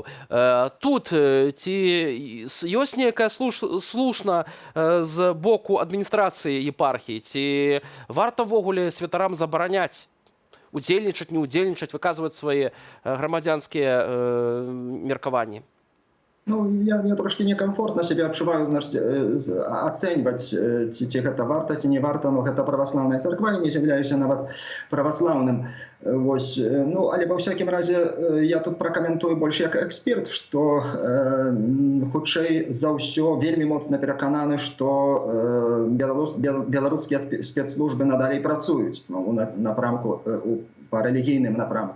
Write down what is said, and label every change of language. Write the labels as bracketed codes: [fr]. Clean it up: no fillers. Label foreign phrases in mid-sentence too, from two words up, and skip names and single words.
[be] Тут ці ёсць нейкая слушна з боку адміністрацыі епархіі, ці варта ўвогуле святарам забараняць удзельнічаць, не ўдзельнічаць, выказваць свае грамадзянскія меркаванні? Ну, я трошки некомфортно себе адчуваю, значит, ацэньваць, ці гэта варта, ці не варта, но гэта праваслаўная царква, і не з'яўляюся нават праваслаўным. Вось. Ну, але ва ўсякім разе я тут пракаментую больш як эксперт, што хутчэй за ўсё вельмі моцна перакананы, што беларускія спецслужбы надалей працуюць у напрамку, па рэлігійным напрамку.